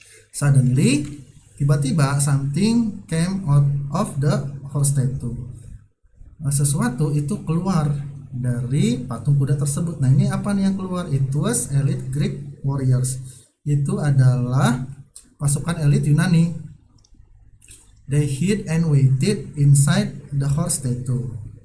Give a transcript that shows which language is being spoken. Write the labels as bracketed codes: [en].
[en] Suddenly, tiba-tiba something came out of the horse statue. [id] Sesuatu itu keluar dari patung kuda tersebut. Nah, ini apa nih yang keluar? [en] It was elite Greek warriors. [id] Itu adalah pasukan elit Yunani. [en] They hid and waited inside the horse statue.